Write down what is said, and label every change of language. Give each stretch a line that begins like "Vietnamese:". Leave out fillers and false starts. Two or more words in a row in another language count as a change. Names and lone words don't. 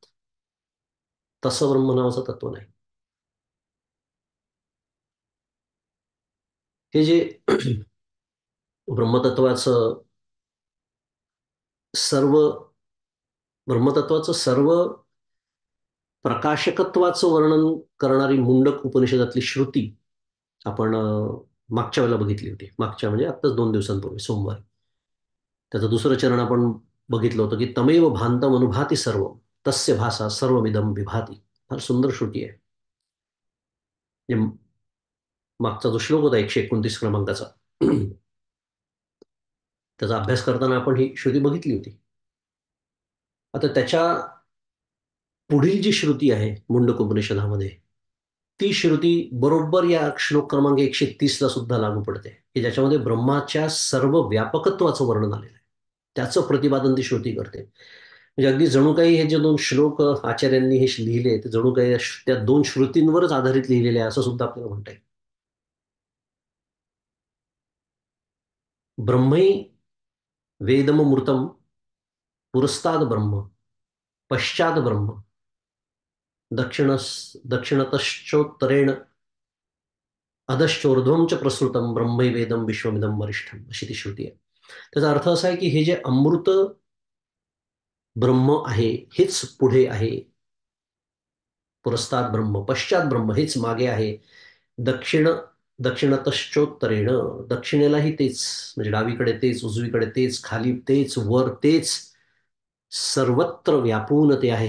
Marathi: तसं ब्रह्म नावाचं तत्व नाही. हे जे ब्रह्मतत्वाचं सर्व ब्रह्मतत्वाचं सर्व प्रकाशकत्वाचं वर्णन करणारी मुंडक उपनिषदातली श्रुती आपण मागच्या वेळेला बघितली होती. मागच्या म्हणजे आत्ताच 2 दिवसांपूर्वी सोमवारी. त्याचं दुसरं चरण आपण बघितलं होतं, की
Sanskrit: तमेव भान्तम अनुभाती सर्व तस्य भासा सर्वमिदं विभाती.
Marathi: फार सुंदर श्रुती आहे. म्हणजे मागचा जो श्लोक होता 129 क्रमांकाचा, त्याचा अभ्यास करताना आपण ही श्रुती बघितली होती. आता त्याच्या पुढील जी श्रुती आहे मुंडक उपनिषदामध्ये, ती श्रुती बरोबर या श्लोक क्रमांक 130 ला सुद्धा लागू पडते, की ज्याच्यामध्ये ब्रह्माच्या सर्व व्यापकत्वाचं वर्णन आलेलं आहे. त्याचं प्रतिपादन ती श्रुती करते. म्हणजे अगदी जणू काही हे जे दोन श्लोक आचार्यांनी हे लिहिले ते जणू काही त्या दोन श्रुतींवरच आधारित लिहिलेले आहे असं सुद्धा आपल्याला म्हणता येईल.
Sanskrit: ब्रह्मै वेदममृतम पुरस्ताद ब्रह्म पश्चात ब्रह्म दक्षिण दक्षिणतश्चोत्तरेण अधश्चोर्ध्वं च प्रसृतम ब्रह्मैवेदम विश्वमिदम वरिष्ठम
Marathi: अशी ती श्रुती आहे. त्याचा अर्थ असा आहे की हे जे अमृत ब्रह्म आहे हेच पुढे आहे.
Sanskrit: पुरस्ताद ब्रह्म पश्चात ब्रह्म
Marathi: हेच मागे आहे.
Sanskrit: दक्षिण दक्षिणतश्चोत्तरेण
Marathi: दक्षिणेलाही तेच, म्हणजे डावीकडे तेच, उजवीकडे तेच, खाली तेच, वर तेच, सर्वत्र व्यापून ते आहे.